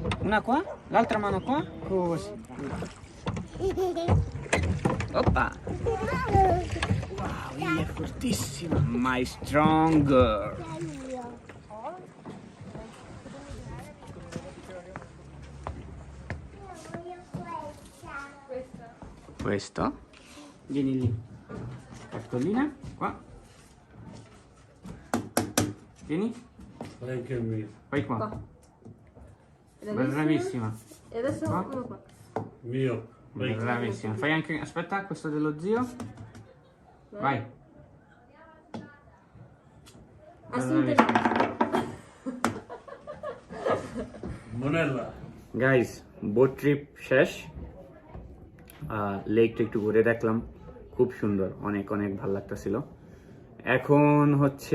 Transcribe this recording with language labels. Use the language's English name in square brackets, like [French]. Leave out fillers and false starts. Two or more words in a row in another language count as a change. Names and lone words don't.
[Italian] Una qua, l'altra mano qua, così. Oppa! Wow, lei è fortissima! [English] My stronger! [Italian] Questo? Vieni lì. Cartolina, qua. Vieni. Vai qua. Bravissima. E adesso Qua. uno qua. Mio. Bravissima. Fai anche. Aspetta, questo dello zio. Vai. Assunta. Monella. [English] guys boat trip [Bangla] শেষ লেকটা একটু ঘুরে দেখলাম খুব সুন্দর অনেক অনেক ভালো লাগতেছিল এখন হচ্ছে